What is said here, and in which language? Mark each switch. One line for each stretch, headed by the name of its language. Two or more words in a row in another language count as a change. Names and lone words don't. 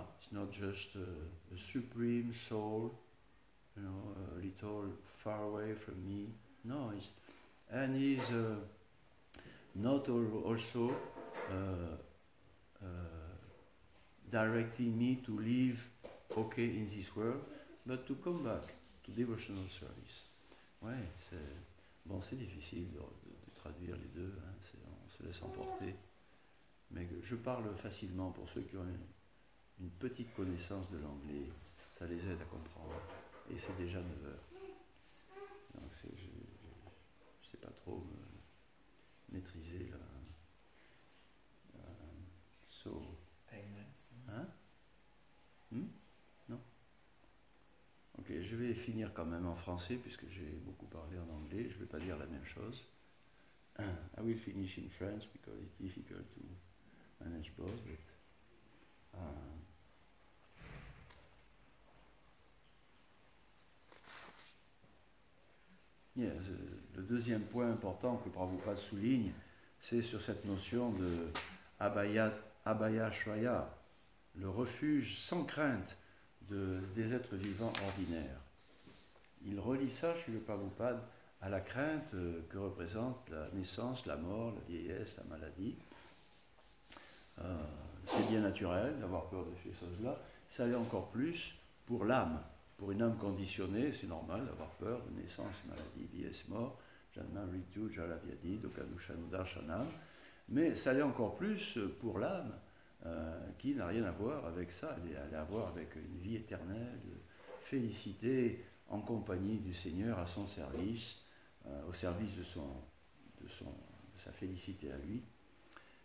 English: It's not just a supreme soul, you know, a little far away from me. No, and he's not also directing me to live okay in this world, but to come back to devotional service.
French: Ouais, c'est difficile de traduire les deux, hein, on se laisse emporter. Mais je parle facilement pour ceux qui ont une petite connaissance de l'anglais, ça les aide à comprendre. Et c'est déjà 9 heures. Donc je ne sais pas trop maîtriser la... Hein? Non? Ok, je vais finir quand même en français puisque j'ai beaucoup parlé en anglais. Je ne vais pas dire la même chose.
English: I will finish in French because it's difficult to manage both. But, yeah,
French: le deuxième point important que Prabhupada souligne, c'est sur cette notion de
Sanskrit: Abhaya Shraya,
French: le refuge sans crainte des êtres vivants ordinaires. Il relie ça chez le Prabhupada à la crainte que représente la naissance, la mort, la vieillesse, la maladie. C'est bien naturel d'avoir peur de ces choses-là. Ça l'est encore plus pour l'âme. Pour une âme conditionnée, c'est normal d'avoir peur de naissance, maladie, vieillesse, mort,
Sanskrit: janma, ritu, jala, vyadi, dokadushan, darshanam.
French: Mais ça l'est encore plus pour l'âme qui n'a rien à voir avec ça. Elle a à voir avec une vie éternelle, de félicité en compagnie du Seigneur, à son service, au service de sa félicité à lui.